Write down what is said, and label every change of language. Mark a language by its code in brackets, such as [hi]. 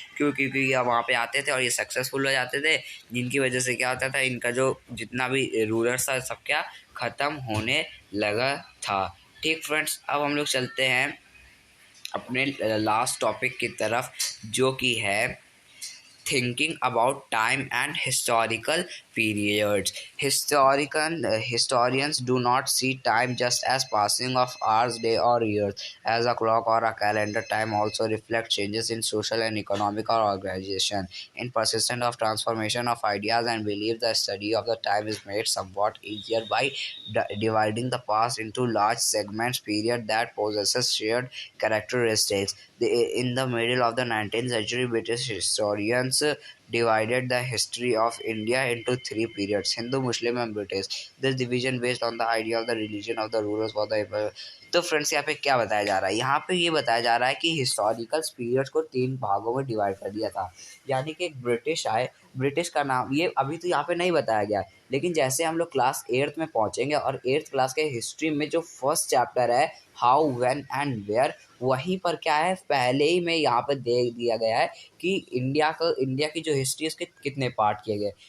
[hi] क्योंकि ये वहाँ पे आते थे और ये सक्सेसफुल हो जाते थे, जिनकी वजह से क्या होता था, इनका जो जितना भी रूलर्स था सब क्या ख़त्म होने लगा था, ठीक फ्रेंड्स। अब हम लोग चलते हैं अपने लास्ट टॉपिक की तरफ, जो कि है [en] thinking about time and historical periods. Historians do not see time just as passing of hours, day, or years. As a clock or a calendar, time also reflects changes in social and economic organization. In persistent of transformation of ideas and beliefs, the study of the time is made somewhat easier by dividing the past into large segments period that possesses shared characteristics. In the middle of the 19th century, British historians divided the history of India into three periods: Hindu, Muslim, and British. This division, based on the idea of the religion of the rulers, was the [hi] तो friends यहाँ पे क्या बताया जा रहा है, यहाँ पे ये बताया जा रहा है कि हिस्टोरिकल पीरियड्स को तीन भागों में डिवाइड कर दिया था। यानी कि एक ब्रिटिश आए, ब्रिटिश का नाम ये अभी तो यहाँ पे नहीं बताया गया, लेकिन जैसे हम लोग क्लास 8th में पहुँचेंगे और 8th क्लास के हिस्ट्री में जो फर्स्ट चैप्टर है हाउ, व्हेन एंड वेयर, वहीं पर क्या है, पहले ही में यहाँ पर दे दिया गया है कि इंडिया की जो हिस्ट्री है उसके कितने पार्ट किए गए।